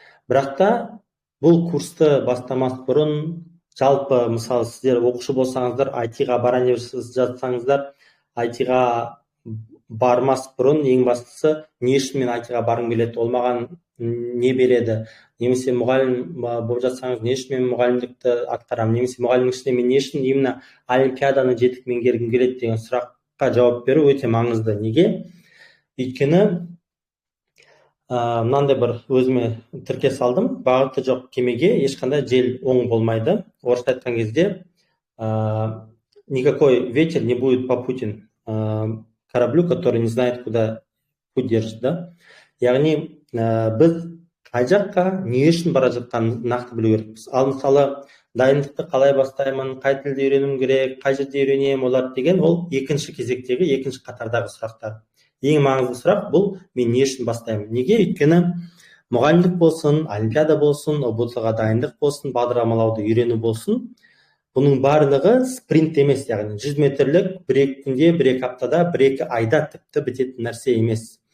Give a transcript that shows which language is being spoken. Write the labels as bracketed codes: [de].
[kk] Бірақ та бұл курсты бастамас бұрын, жалпы мысалы сіздер оқушы болсаңыздар, IT-ға барайын деп жатсаңыздар, IT-ға бармас бұрын ең бастысы не үшін мен IT-ға барғым келеді, ол маған не береді, немесе мұғалім болып жатсаңыз не үшін мен мұғалімдікті атқарамын, немесе мұғалімнің ішінде мен не үшін именно олимпиаданы жетік меңгергім келеді деген сұраққа жауап беру өте маңызды. Неге? Өйткені мынандай бір өзіме тіркес салдым, бағыты жоқ кемеге ешқандай жел оң болмайды. Орысша айтқан кезде [ru] никакой ветер не будет попутен кораблю, который не знает, куда путь держит, да? [kk] Яғни біз қай жаққа не үшін бара жатқанын нақты білу керекпіз. Ал мысалы дайындықты қалай бастаймын, қай тілді үйренуім керек, қай жерде үйренемін, олар деген ол екінші кезектегі, екінші қатардағы сұрақтар. Ең маңызды сұрақ бұл мен не үшін бастаймын. Неге? Өйткені мұғалімдік болсын, олимпиада болсын, ұбт-ға дайындық болсын, бағдарламалауды үйрену болсын, бұның барлығы спринт емес, яғни 100 метрлік 1-2 күнде, 1-2 аптада, 1-2 айда тіпті бітетін нәрсе емес.